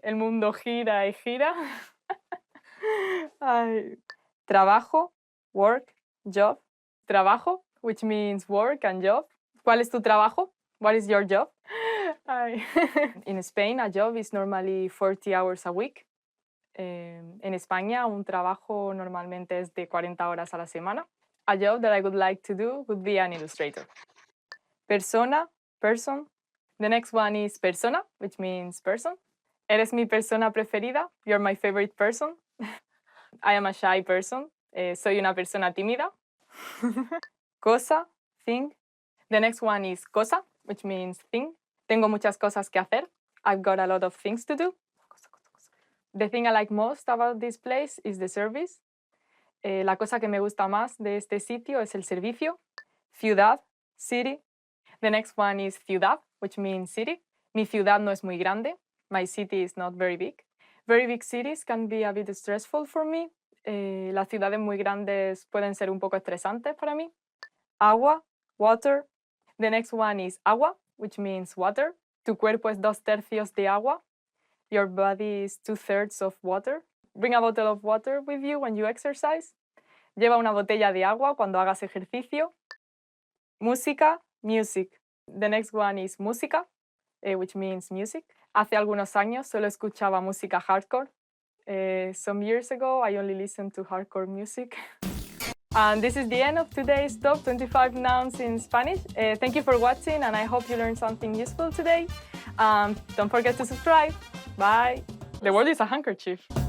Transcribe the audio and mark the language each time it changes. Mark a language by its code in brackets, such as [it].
[es] El mundo gira y gira. Ay. [en] Trabajo, work, job. Trabajo, which means work and job. [es] ¿Cuál es tu trabajo? [en] What is your job? Ay. In Spain, a job is normally 40 hours a week. [es] En España, un trabajo normalmente es de 40 horas a la semana. [en] A job that I would like to do would be an illustrator. Persona, person. The next one is persona, which means person. [es] Eres mi persona preferida. [en] You're my favorite person. I am a shy person. [es] Soy una persona tímida. Cosa, thing. [en] The next one is cosa, which means thing. [es] Tengo muchas cosas que hacer. [en] I've got a lot of things to do. The thing I like most about this place is the service. [es] La cosa que me gusta más de este sitio es el servicio. [en] Ciudad, city. The next one is ciudad, which means city. [es] Mi ciudad no es muy grande. [en] My city is not very big. Very big cities can be a bit stressful for me. [es] Las ciudades muy grandes pueden ser un poco estresantes para mí. [en] Agua, water. The next one is agua, which means water. [es] Tu cuerpo es 2/3 de agua. [en] Your body is 2/3 of water. Bring a bottle of water with you when you exercise. [es] Lleva una botella de agua cuando hagas ejercicio. [en] Música, music. The next one is música, which means music. [es] Hace algunos años solo escuchaba música hardcore. [en] Some years ago, I only listened to hardcore music. And this is the end of today's Top 25 Nouns in Spanish. Thank you for watching, and I hope you learned something useful today. Don't forget to subscribe. Bye. The world is a handkerchief.